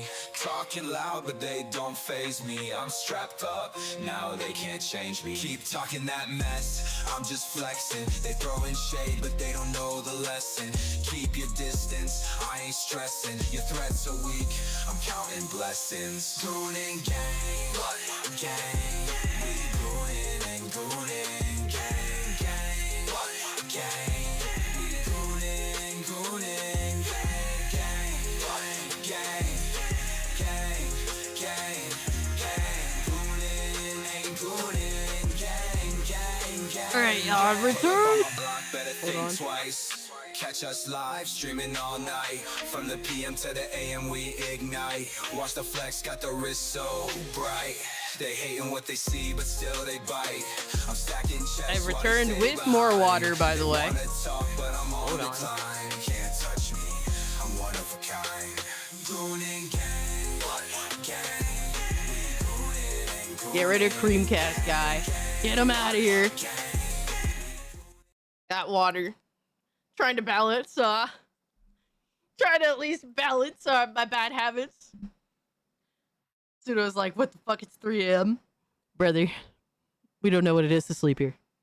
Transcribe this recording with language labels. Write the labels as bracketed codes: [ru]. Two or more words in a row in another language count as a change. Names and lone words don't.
[en] Talking loud but they don't faze me. I'm strapped up, now they can't change me. Keep talking that mess, I'm just flexing. They throwing shade but they don't know the lesson. Keep your distance, I ain't stressing. Your threats are weak, I'm counting blessings. Goonin' gang, gang. We goonin' and goonin', gang, gang, gang. Alright, y'all, return. Hold on. Catch us live, streaming all night. From the PM to the AM we ignite. Watch the flex, got the wrist so bright. They hating what they see, but still they bite. I'm stacking checks. I returned with more water, by the way. Hold on. Can't touch me, I'm one of a kind. Goonin' gang, gang. Get rid of Dreamcast Guy. Get him out of here. That water. Trying to balance, trying to at least balance my bad habits. Pseudo's like, what the fuck, it's 3 a.m. Brother, we don't know what it is to sleep here.